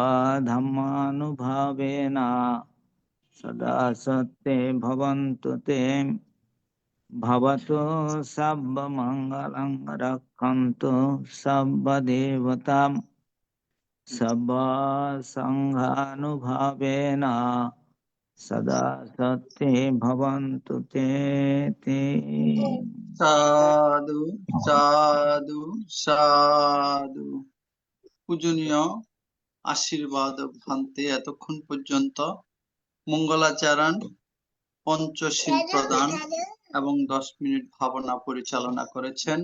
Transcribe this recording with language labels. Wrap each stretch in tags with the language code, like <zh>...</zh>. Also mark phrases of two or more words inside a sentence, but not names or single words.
<pi>धर्मानुभावेन सदा सत्ये भवन्तु ते भवतु सर्वमङ्गलं रक्षन्तु सर्वदेवतां सर्वा सङ्घानुभावेन सदा सत्ये भवन्तु ते সাধু সাধু সাধু।</pi> <bn>পূজনীয় আশীর্বাদ ভান্তে এতক্ষণ পর্যন্ত মঙ্গলাচরণ, পঞ্চশীল প্রদান এবং 10 মিনিট ভাবনা পরিচালনা করেছেন।</bn>